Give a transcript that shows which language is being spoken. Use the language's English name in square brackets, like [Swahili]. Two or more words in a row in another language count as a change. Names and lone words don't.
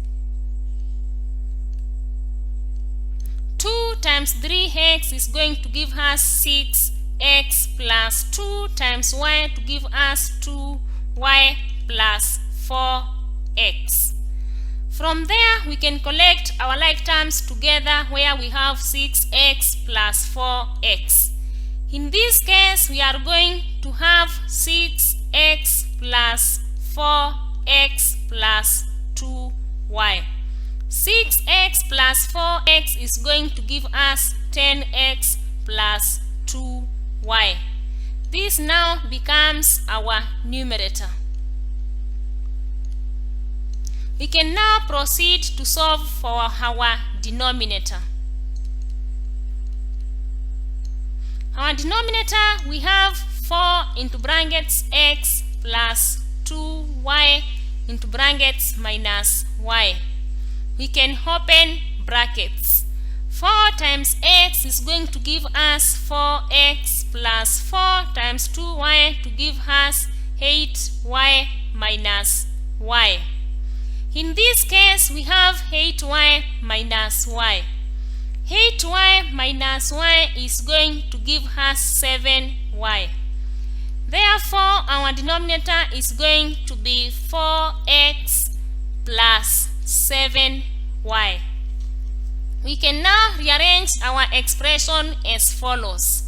[English] 2 times 3x is going to give us 6x plus 2 times y to give us 2y plus 4x. From there, we can collect our like terms together where we have 6x plus 4x. In this case, we are going to have 6x plus 4x plus 2y. 6x plus 4x is going to give us 10x plus 2y. This now becomes our numerator. We can now proceed to solve for our denominator. Our denominator, we have 4 into brackets x plus 2y into brackets minus y. We can open brackets. 4 times x is going to give us 4x plus 4 times 2y to give us 8y minus y. In this case, we have 8y minus y. 8y minus y is going to give us 7y. Therefore, our denominator is going to be 4x plus 7y. We can now rearrange our expression as follows.